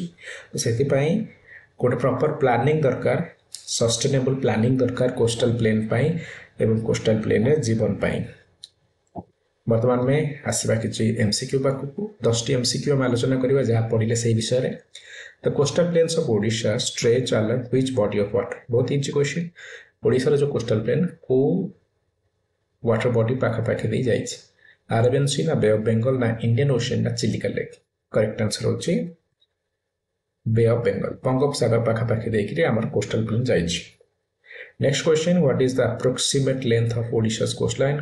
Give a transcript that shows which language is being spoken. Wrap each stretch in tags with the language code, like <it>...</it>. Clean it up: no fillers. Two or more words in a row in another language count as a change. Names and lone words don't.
<or>ସେଥିପାଇଁ ଗୋଟେ</or> <en>proper planning</en> <or>ଦରକାର,</or> <en>sustainable planning</en> <or>ଦରକାର</or> <en>coastal plain</en> <or>ପାଇଁ ଏବଂ କୋଷ୍ଟାଲ ପ୍ଲେନ୍ରେ ଜୀବନ ପାଇଁ। ବର୍ତ୍ତମାନ ଆମେ ଆସିବା କିଛି MCQ ପାଖକୁ। 10ଟି MCQ ଆମେ ଆଲୋଚନା କରିବା, ଯାହା ପଢ଼ିଲେ ସେଇ ବିଷୟରେ।</or> <en>The coastal plains of Odisha stretch along which body of water?</en> <or>ବହୁତ</or> <en>easy question.</en> <or>ଓଡ଼ିଶାର ଯେଉଁ</or> <en>coastal plain</en> <or>କେଉଁ</or> <en>water body</en> <or>ପାଖାପାଖି ଦେଇ ଯାଇଛି? ଆରବିଆନ୍ ସି, ନା ବେ ଅଫ୍ ବେଙ୍ଗଲ, ନା ଇଣ୍ଡିଆନ୍ ଓସିଆନ୍, ନା ଚିଲିକା ଲେକ୍?</or> <en>correct answer</en> <or>ହେଉଛି ବେ ଅଫ୍ ବେଙ୍ଗଲ। ବଙ୍ଗୋପସାଗର ପାଖାପାଖି ଦେଇକରି ଆମର କୋଷ୍ଟାଲ ପ୍ଲେନ୍ ଯାଇଛି।</or> <en>Next question, what is the approximate length of Odisha's coastline?</en>